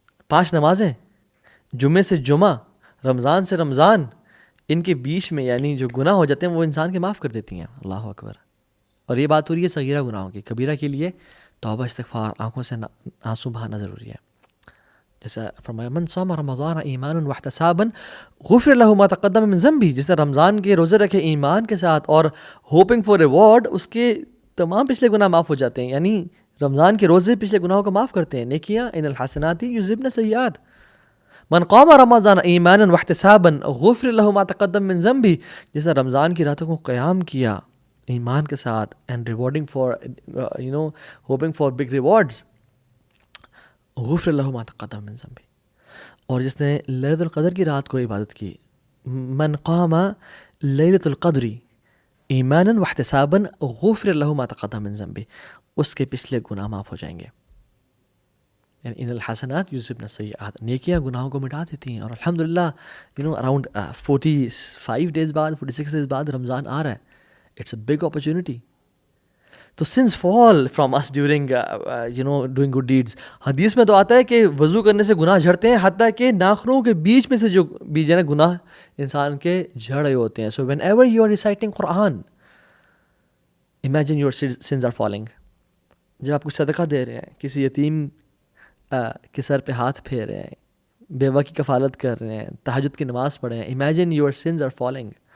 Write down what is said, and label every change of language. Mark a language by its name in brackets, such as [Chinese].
[Urdu] 5 نمازیں جمعے سے جمعہ، رمضان سے رمضان، ان کے بیچ میں یعنی جو گناہ ہو جاتے ہیں وہ انسان کے معاف کر دیتی ہیں. اللہ اکبر. اور یہ بات ہو رہی ہے صغیرہ گناہوں کی. کبیرہ کے لیے توبہ، استغفار، آنکھوں سے آنسو بہانا ضروری ہے. جیسے فرمایا [Arabic] من صام رمضان ایمانا واحتسابا غفر له ما تقدم من ذنبه. [Urdu] جس نے رمضان کے روزے رکھے ایمان کے ساتھ اور [English] hoping for reward, [Urdu] اس کے تمام پچھلے گناہ معاف ہو جاتے ہیں. یعنی رمضان کے روزے پچھلے گناہوں کو معاف کرتے ہیں. [Arabic] نیکیاں ان الحسنات یذہبن السیئات. من قام رمضان ایمانا واحتسابا غفر له ما تقدم من ذنبه. [Urdu] جس نے رمضان کی راتوں کو قیام کیا ایمان کے ساتھ [English] and rewarding for hoping for big rewards, [Arabic] غفر له ما تقدم من ذنبه. [Urdu] اور جس نے لیلۃ القدر کی رات کو عبادت کی, [Arabic] من قام لیلۃ القدر ایمانا واحتسابا غفر له ما تقدم من ذنبه, [Urdu] اس کے پچھلے گناہ معاف ہو جائیں گے. یعنی [Arabic] ان الحسنات یذہبن السیئات, [Urdu] نیکیاں گناہوں کو مٹا دیتی ہیں. اور الحمدللہ اراؤنڈ 45 days بعد 46 days بعد رمضان آ رہا ہے. [English] It's a big opportunity. تو sins fall from us during doing good deeds. [Urdu] حدیث میں تو آتا ہے کہ وضو کرنے سے گناہ جھڑتے ہیں, حتیٰ کہ ناخنوں کے بیچ میں سے جو بیج ہے نا گناہ انسان کے جھڑ رہے ہوتے ہیں. [English] So whenever you are reciting Quran, imagine your sins are falling. [Urdu] جب آپ کچھ صدقہ دے رہے ہیں, کسی یتیم کے سر پہ ہاتھ پھیر رہے ہیں, بیوہ کی کفالت کر رہے ہیں, تہجد کی نماز پڑھ رہے ہیں, [English] imagine your sins are falling.